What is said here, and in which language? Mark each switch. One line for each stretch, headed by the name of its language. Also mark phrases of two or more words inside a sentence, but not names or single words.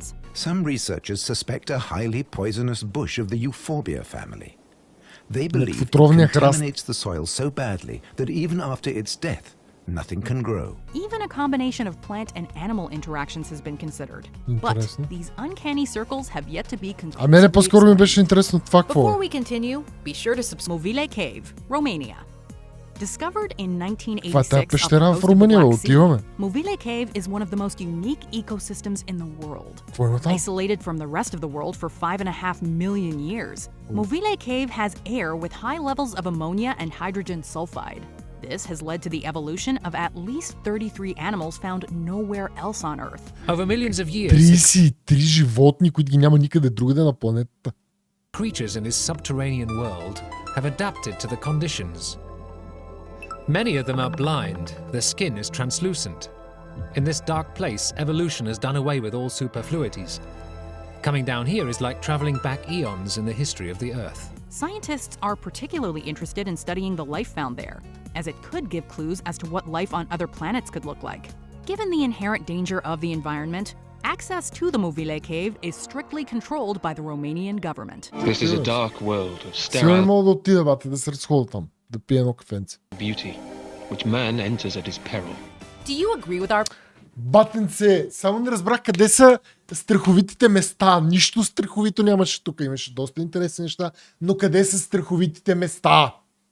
English: Some researchers suspect a highly poisonous bush of the euphorbia family. They believe it contaminates the soil so badly that even after its death, nothing can grow. Even a combination of plant and animal interactions has been considered. But these uncanny circles have yet to be concluded.
Bulgarian: А мене по-скоро ми беше интересно това какво.
English: Before we continue, be sure to subscribe. Movile Cave, Romania. Discovered in 1986
Bulgarian: Това е тази
English: off the
Bulgarian: пещера
English: coast
Bulgarian: в
English: of the
Bulgarian: Румъния,
English: Black Sea,
Bulgarian: отиваме.
English: Movile Cave is one of the most unique ecosystems in the world.
Bulgarian: Какво има там?
English: Isolated from the rest of the world for 5.5 million years, Movile Cave has air with high levels of ammonia and hydrogen sulfide. This has led to the evolution of at least 33 animals found nowhere else on Earth. Over millions of years,
Bulgarian: 33 животни, които ги няма никъде другаде на планетата.
English: creatures in this subterranean world have adapted to the conditions. Many of them are blind, their skin is translucent. In this dark place, evolution has done away with all superfluities. Coming down here is like traveling back eons in the history of the Earth. Scientists are particularly interested in studying the life found there, as it could give clues as to what life on other planets could look like. Given the inherent danger of the environment, access to the Movile Cave is strictly controlled by the Romanian government. This is a dark world of
Bulgarian: Сега не
English: sterile
Bulgarian: мога да отида, бате, да се разходя там, да пия едно кафенце.
English: beauty, which man enters at his peril. Do you agree with our...
Bulgarian: Батенце, само не разбрах къде са страховитите места. Нищо страховито нямаше тук. Имаше доста интересни неща, но къде са страховитите места?